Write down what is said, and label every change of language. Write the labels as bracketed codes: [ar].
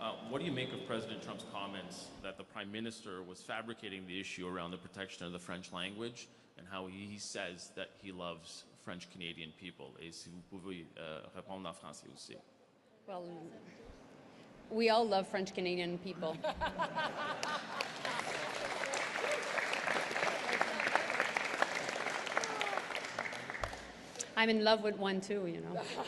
[en] What do you make of President Trump's comments that the Prime Minister was fabricating the issue around the protection of the French language and how he says that he loves French-Canadian people? [fr] Et si vous pouvez répondre en français aussi. [en] Well, we all love French-Canadian people. I'm in love with one too, you know.